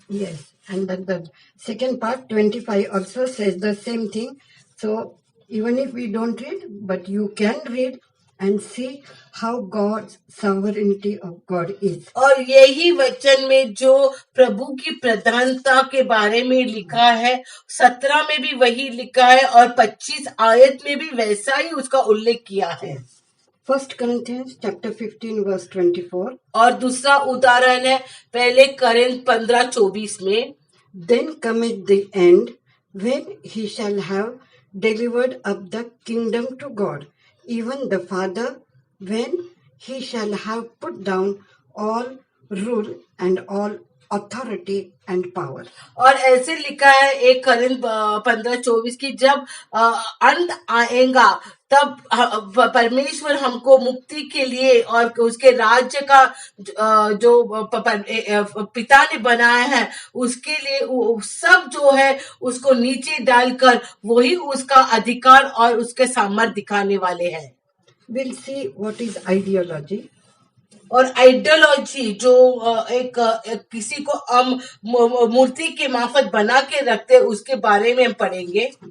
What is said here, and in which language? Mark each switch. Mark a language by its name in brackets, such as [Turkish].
[English] Yes, and then the second part 25 also says the same thing. So even if we don't read, but you can read and see how God's sovereignty of God is. [Hindi] और यही वचन में जो प्रभु की प्रधानता के बारे में लिखा है, 17 में भी वही लिखा है और 25 आयत में भी वैसा ही उसका उल्लेख किया है। [English] 1 Corinthians chapter 15 verse 24. [Hindi] और दूसरा उदाहरण है पहले करिन्थ 15:24 में, [English] Then cometh the end, when he shall have delivered up the kingdom to God, even the Father, when he shall have put down all rule and all authority and power. [Hindi] और ऐसे लिखा है 1 करिन्थ 15:24 की जब अंत आएगा तब परमेश्वर हमको मुक्ति के लिए और उसके राज्य का जो पिता ने बनाया है उसके लिए सब जो है उसको नीचे डालकर वही उसका अधिकार और उसके सामर्थ्य दिखाने वाले हैं। [English] We'll see what is ideology. [Hindi] और आइडियोलॉजी जो एक किसी को हम मूर्ति के माफत बना के रखते हैं उसके बारे में हम पढ़ेंगे।